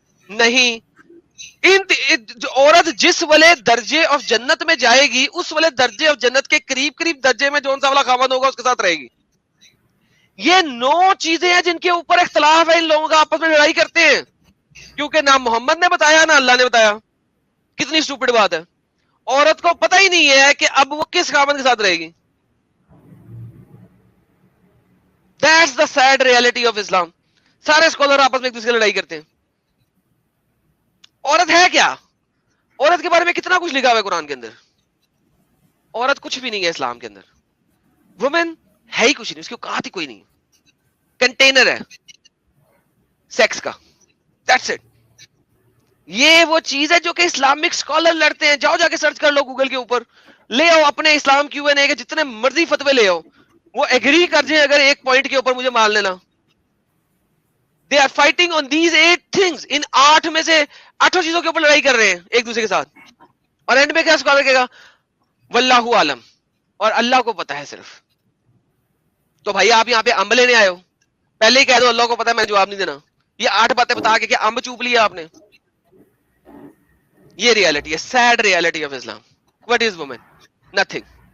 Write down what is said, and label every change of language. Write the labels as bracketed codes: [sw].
[ur] نہیں, عورت جس والے درجے آف جنت میں جائے گی اس والے درجے آف جنت کے قریب قریب درجے میں جون سا والا خاوند ہوگا اس کے ساتھ رہے گی. یہ 9 چیزیں ہیں جن کے اوپر اختلاف ہے, ان لوگوں کا آپس میں لڑائی کرتے ہیں, کیونکہ نہ محمد نے بتایا نہ اللہ نے بتایا. کتنی سٹوپڈ بات ہے. عورت کو پتہ ہی نہیں ہے کہ اب وہ کس خاوند کے ساتھ رہے گی. [en] That's the sad reality of Islam. [ur] سارے اسکالر آپس میں ایک دوسرے کی لڑائی کرتے ہیں. عورت ہے کیا؟ عورت کے بارے میں کتنا کچھ لکھا ہوا ہے قرآن کے اندر. عورت کچھ بھی نہیں ہے اسلام کے اندر. وومن ہے ہی کچھ نہیں, اس کی اوقات ہی کوئی نہیں, کنٹینر ہے سیکس کا. [en] That's it. [ur] یہ وہ چیز ہے جو کہ اسلامک اسکالر لڑتے ہیں. جاؤ جا کے سرچ کر لو گوگل کے اوپر, لے آؤ اپنے اسلام Q&A کے جتنے مرضی فتوے لے آؤ, وہ ایگری کر جائیں اگر ایک پوائنٹ کے اوپر مجھے مان لینا. [en] They are fighting on these 8 things. [ur] ان 8 میں سے 8 چیزوں کے اوپر لڑائی کر رہے ہیں ایک دوسرے کے ساتھ. اور اینڈ میں کیا اسکالر کہے گا؟ واللہ عالم, اور اللہ کو پتا ہے صرف. تو بھائی آپ یہاں پہ امب لینے آئے ہو, پہلے ہی کہہ دو اللہ کو پتا ہے, میں جواب نہیں دینا. یہ 8 باتیں بتا کے کیا امب چوپ لیا آپ نے؟ یہ ریالٹی ہے, sad reality of Islam. [en] What is woman? Nothing.